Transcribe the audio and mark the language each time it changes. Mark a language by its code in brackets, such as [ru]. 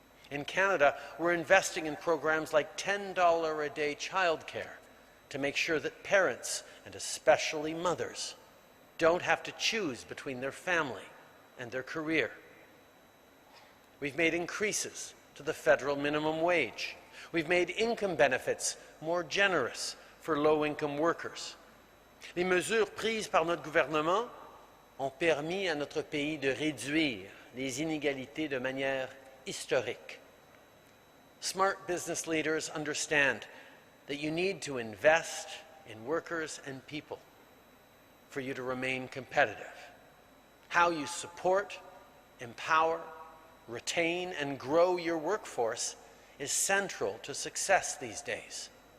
[en] In Canada, we're investing in programs like $10 a day childcare to make sure that parents, and especially mothers, don't have to choose between their family and their career. We've made increases to the federal minimum wage. We've made income benefits more generous for low-income workers. [fr] Les mesures prises par notre gouvernement ont permis à notre pays de réduire les inégalités de manière historique. [en] Smart business leaders understand that you need to invest in workers and people for you to remain competitive. How you support, empower, retain, and grow your workforce is central to success these days.